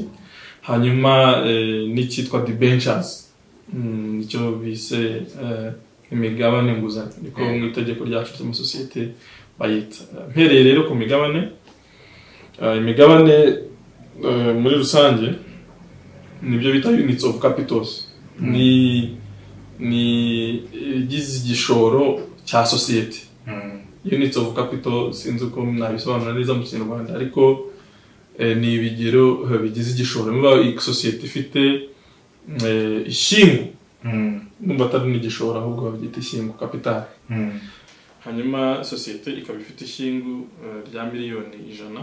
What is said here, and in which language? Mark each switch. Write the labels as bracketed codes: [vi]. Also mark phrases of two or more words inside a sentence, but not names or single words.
[rw] Hanyuma n'icyitwa debentures, nicyo bise imigabane nguzanyo, niko mu itegeko ryacu ry'amasosiyete bayita. Mpereye rero ku migabane, imigabane muri rusange nibyo bita [en] units of capitals, [rw] ni igize igishoro cya sosiyete. [en] Units of capital [rw] sinzi uko nabisobanura neza mu Kinyarwanda, ariko ni ibigero bigize igishoro. Niba sosiyete ifite ishingu, numva atari n'igishoro ahubwo babyita ishingu, capital. Hanyuma sosiyete ikaba ifite ishingu rya miliyoni 100.